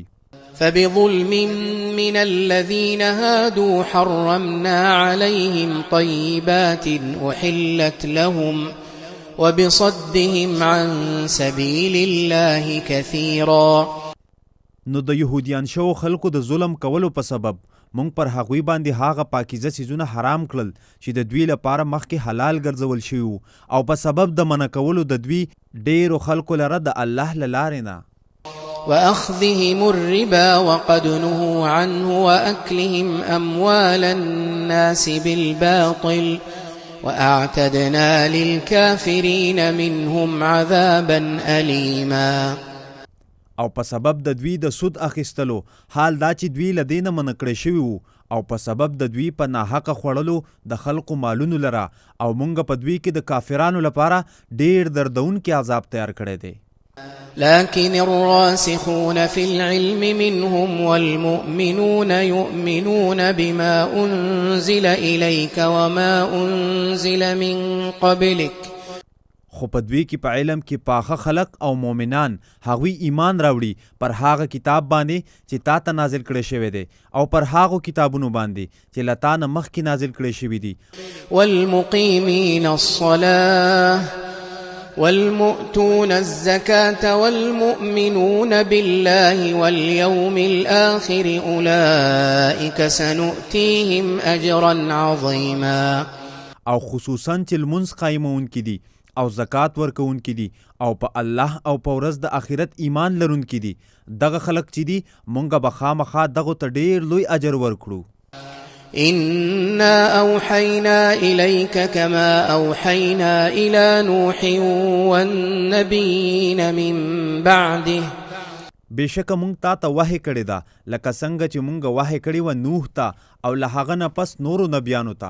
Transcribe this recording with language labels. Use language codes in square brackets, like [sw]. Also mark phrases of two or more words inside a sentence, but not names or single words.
[ar] فبظلم من الذين هادوا حرمنا عليهم طيبات أحلت لهم وبصدهم عن سبيل الله كثيرا. [ps] نو د یهودیان شو خلکو د ظلم کولو په سبب مونږ پر هغوی باندې هغه پاکیزه څیزونه حرام کړل چې د دوی لپاره مخکې حلال ګرځول شوي او په سبب د منع کولو د دوی ډیرو خلکو لره د الله له لارې نه. [ar] وأخذهم الربا وقد نهوا عنه وأكلهم أموال الناس بالباطل وأعتدنا للكافرين منهم عذابا أليما. [ps] او په سبب د دوی د سود اخیستلو حال دا چې دوی له دې نه منع کړی شوي وو او په سبب د دوی په ناحقه خوړلو د خلقو مالونو لره او مونږ په دوی کې د کافرانو لپاره ډیر دردونکي عذاب تیار کړی دی. [ar] لكن الراسخون في العلم منهم والمؤمنون يؤمنون بما أنزل إليك وما أنزل من قبلك. [ps] خو په دوی کې په علم کې پاخه خلق او مؤمنان هغوی ایمان راوړي پر هغه کتاب باندې چې تا ته نازل کړی شوی دی او پر هغو کتابونو باندې چې له تا نه مخکې نازل کړی شوي دي. [ar] والمقيمين الصلاة والمؤتون الزكاة والمؤمنون بالله واليوم الآخر أولئك سنؤتيهم أجرا عظيما. [ps] او خصوصا چې لمونځ قایمونکي دي او زکات ورکوونکي دي او په الله او په ورځ د آخرت ایمان لرونکي دي، دغه خلک چې دي مونږ به خامخا دغو ته ډیر لوی اجر ورکړو. [ar] إنا أوحينا إليك كما أوحينا إلى نوح والنبيين من بعده. [ps] بېشکه مونږ تا ته وحی کړې ده لکه څنګه چې مونږ وحی کړې وه نوح ته او له هغه نه پس نورو نبیانو ته.